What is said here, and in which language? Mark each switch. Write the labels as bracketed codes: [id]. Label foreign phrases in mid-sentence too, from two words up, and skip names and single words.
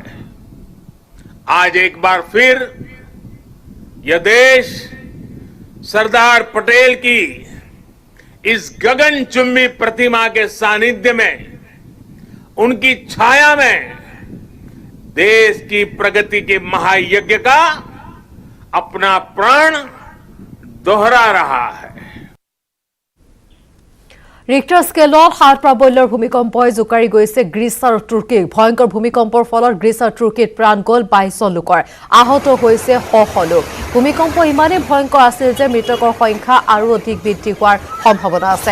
[hi] आज एक बार फिर यह देश सरदार पटेल की इस गगनचुंबी प्रतिमा के सानिध्य में, उनकी छाया में देश की प्रगति के महायज्ञ का अपना प्राण दोहरा रहा है। [as] ৰিক্টাৰ স্কেলত ৭ প্ৰাবল্যৰ ভূমিকম্পই জোকাৰি গৈছে গ্ৰীচ আৰু তুৰ্কীক। ভয়ংকৰ ভূমিকম্পৰ ফলত গ্ৰীচ আৰু তুৰ্কীত প্ৰাণ গ'ল ২২ লোকৰ, আহত হৈছে শ লোক। ভূমিকম্প ইমানেই ভয়ংকৰ আছিল যে মৃতকৰ সংখ্যা আৰু অধিক বৃদ্ধি হোৱাৰ সম্ভাৱনা আছে।